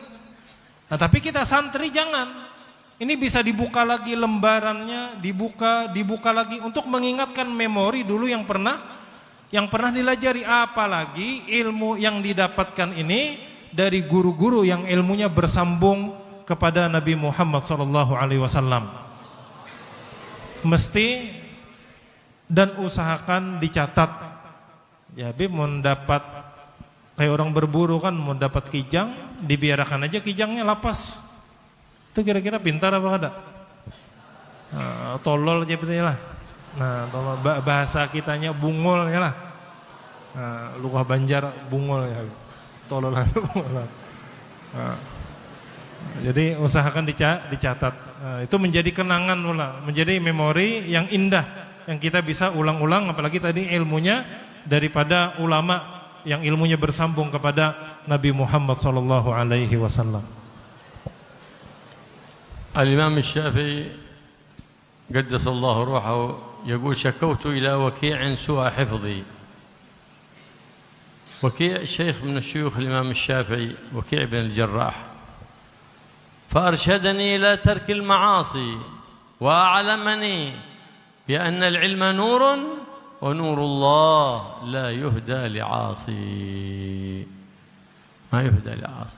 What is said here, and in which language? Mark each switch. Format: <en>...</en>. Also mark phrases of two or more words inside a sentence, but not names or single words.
<id>Nah, tapi kita santri jangan. Ini bisa dibuka lagi lembarannya, dibuka lagi untuk mengingatkan memori dulu yang pernah dilajari, apalagi ilmu yang didapatkan ini dari guru-guru yang ilmunya bersambung kepada Nabi Muhammad SAW. Mesti dan usahakan dicatat. Ya, Habib mau dapat kayak orang berburu kan, mau dapat kijang, dibiarkan aja kijangnya lapas.</id> <bjn>Itu kira-kira pintar apa kada? Tolol aja betulnya lah. Nah, bahasa kitanya bungol ya lah. Luka Banjar bungol ya.</bjn> <id>Tolol lah. Jadi usahakan dicatat. Itu menjadi kenangan pula, menjadi memori yang indah yang kita bisa ulang-ulang, apalagi tadi ilmunya daripada ulama yang ilmunya bersambung kepada Nabi Muhammad SAW.</id> <ar>الإمام الشافعي قدس الله روحه يقول شكوت إلى وكيع سوء حفظي. وكيع شيخ من الشيوخ الإمام الشافعي، وكيع بن الجراح، فأرشدني إلى ترك المعاصي وأعلمني بأن العلم نور ونور الله لا يهدى لعاصي، ما يهدى لعاصي.</ar>